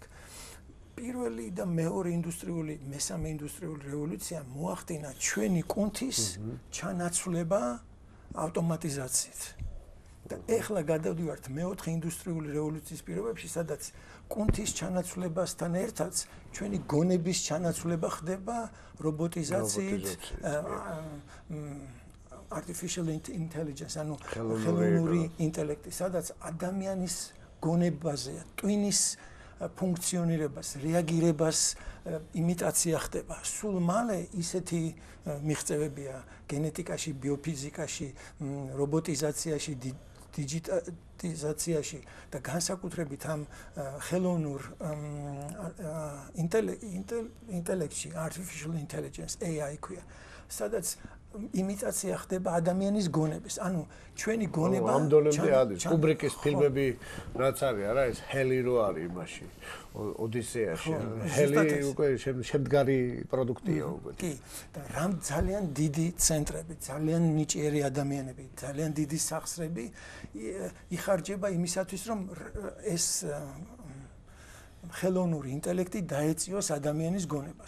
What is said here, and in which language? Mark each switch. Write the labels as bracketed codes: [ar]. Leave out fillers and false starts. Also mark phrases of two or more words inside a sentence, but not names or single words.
[ka] პირველი და მეორე ინდუსტრიული, მესამე ინდუსტრიული რევოლუცია მოახდინა ჩვენი კუნთის ჩანაცვლება ავტომატიზაციით. და ეხლა გადავდივართ მეოთხე ინდუსტრიული რევოლუციის პირობებში, სადაც კუნთის ჩანაცვლებასთან ერთად ჩვენი გონების ჩანაცვლება ხდება რობოტიზაციით, [en] artificial intelligence, [ka] ანუ ხელოვნური ინტელექტი, სადაც ადამიანის გონებაზე, ტვინის ფუნქციონირებას, რეაგირებას იმიტაცია ხდება. სულ მალე ისეთი მიღწევებია გენეტიკაში, ბიოფიზიკაში, რობოტიზაციაში, დიჯიტალიზაციაში და განსაკუთრებით ამ ხელოვნურ ინტელექტში, [en] artificial intelligence, [ka] AI ქვია, სადაც იმიტაცია ხდება ადამიანის გონების. ანუ ჩვენი გონება ამ დონემდე არის. კუბრიკის ფილმები რაც არის, არა ეს ჰელი რო არის იმაში, ოდისეაში. ჰელი უკვე შემდგარი პროდუქტია უკვე. კი, და რამ ძალიან დიდი ცენტრები, ძალიან ნიჭიერი ადამიანები, ძალიან დიდი სახსრები იხარჯება იმისათვის, რომ ეს ხელოვნური ინტელექტი დაეწიოს ადამიანის გონებას.